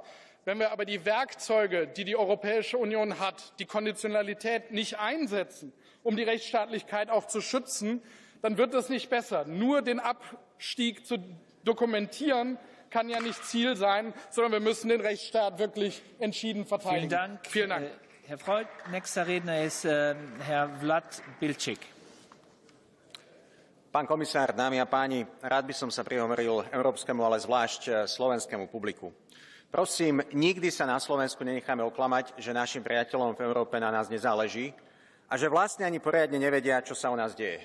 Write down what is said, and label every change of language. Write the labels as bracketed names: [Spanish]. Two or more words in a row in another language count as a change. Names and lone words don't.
[German] Wenn wir aber die Werkzeuge, die die Europäische Union hat, die Konditionalität nicht einsetzen, um die Rechtsstaatlichkeit auch zu schützen, dann wird es nicht besser. Nur den Abstieg zu dokumentieren, kann ja nicht Ziel sein, sondern wir müssen den Rechtsstaat wirklich entschieden verteidigen. Vielen Dank. Herr Freund, nächster Redner ist Herr Vlad Bilčík. [Slovak] Pán komisár, dámy a páni, rád by som sa prihovoril európskemu, ale zvlášť slovenskému publiku. Prosím, nikdy sa na Slovensku nenecháme oklamať, že našim priateľom v Európe na nás nezáleží a že vlastne ani poriadne nevedia, čo sa u nás deje.